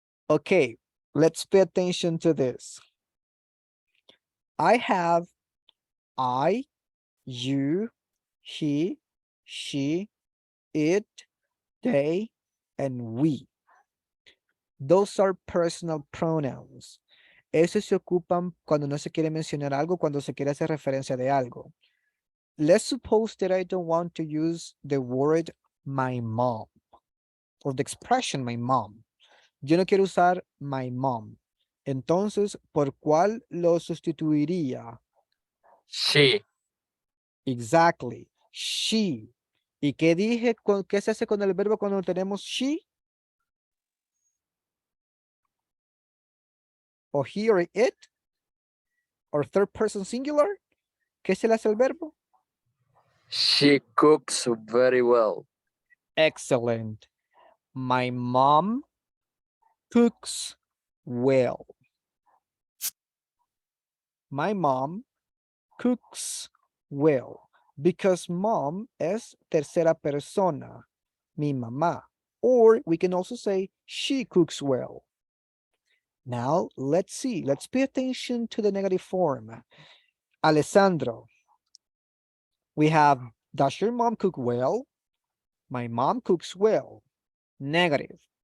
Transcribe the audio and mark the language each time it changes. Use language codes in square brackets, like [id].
[en] Okay, let's pay attention to this. I have I, you, he, she, it, they, and we. Those are personal pronouns. [es] Esos se ocupan cuando no se quiere mencionar algo, cuando se quiere hacer referencia de algo. [en] Let's suppose that I don't want to use the word my mom or the expression my mom. [es] Yo no quiero usar [en] my mom. [es] Entonces, ¿por cuál lo sustituiría? [en] She. Exactly. She. [es] ¿Y qué dije? ¿Qué se hace con el verbo cuando tenemos she? [en] O he or it? Or third person singular? [es] ¿Qué se le hace al verbo? [en] She cooks very well. Excellent. My mom cooks well. My mom cooks well. Because mom [es] es tercera persona, mi mamá. [en] Or we can also say she cooks well. Now, let's see. Let's pay attention to the negative form. Alessandro. We have, does your mom cook well? My mom cooks well. Negative.